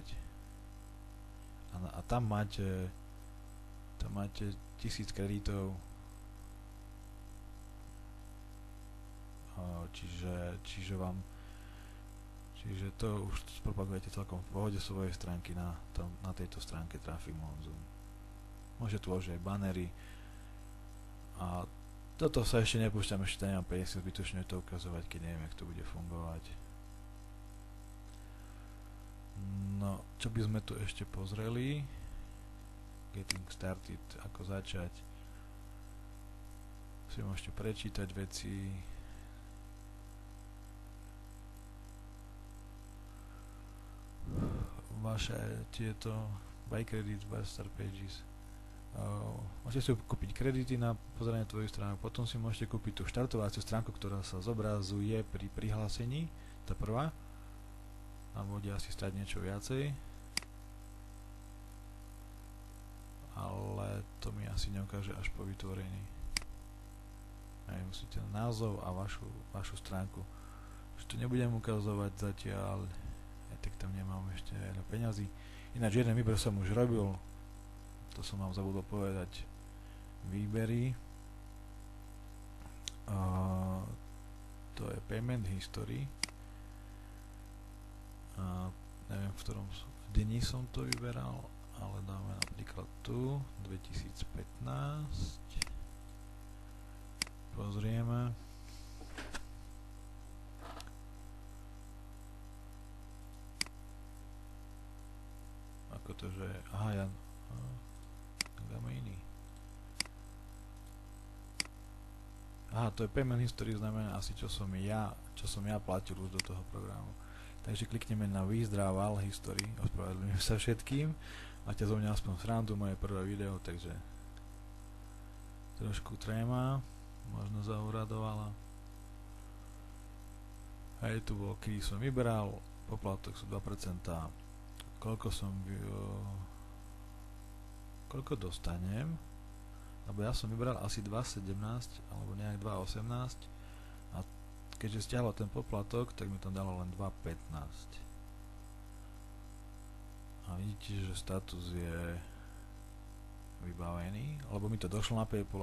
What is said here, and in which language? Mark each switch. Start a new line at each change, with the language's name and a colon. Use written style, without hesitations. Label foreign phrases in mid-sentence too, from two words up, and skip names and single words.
Slovak: A tam máte 1000 kreditov, čiže to už propagujete celkom v pohode svojej stránky na tejto stránke Traffic Monsoon. Môžete tu uložiť aj bannery a toto sa ešte nepúšťam, ešte nemám 50, zbytočne to ukazovať, keď neviem, jak to bude fungovať. No, čo by sme tu ešte pozreli?
English: Getting started,
Slovak: ako začať. Si môžete prečítať veci. Vaše tieto
English: buy credits, buy start pages.
Slovak: Môžete si kúpiť kredity na pozeranie tvojich stránok, potom si môžete kúpiť tú štartovaciu stránku, ktorá sa zobrazuje pri prihlásení, tá prvá. Tam bude asi stať niečo viacej, ale to mi asi neukáže až po vytvorení. Musíte názov a vašu stránku. Už to nebudem ukazovať zatiaľ, tak tam nemám ešte veľa peňazí. Ináč jeden výber som už robil, to som vám zabudol povedať, výbery. To je
English: payment history.
Slovak: Neviem, v ktorom dni som to vyberal, ale dáme napríklad tu 2015. Pozrieme. Ako to, že... Aha, dáme iný. Aha, to je
English: payment history,
Slovak: znamená asi, čo som ja platil už do toho programu. Takže klikneme na
English: Withdrawal History,
Slovak: ospravedlňujem sa všetkým. Máte zo mňa aspoň srandu, moje prvé video, takže trošku tréma, možno zauradovala. Hej, tu bol, kedy som vybral, poplatok sú 2%, koľko dostanem, lebo ja som vybral asi 2,17 alebo nejak 2,18 a keďže stiahlo ten poplatok, tak mi tam dalo len 2,15 a vidíte, že status je vybavený, lebo mi to došlo na PayPal.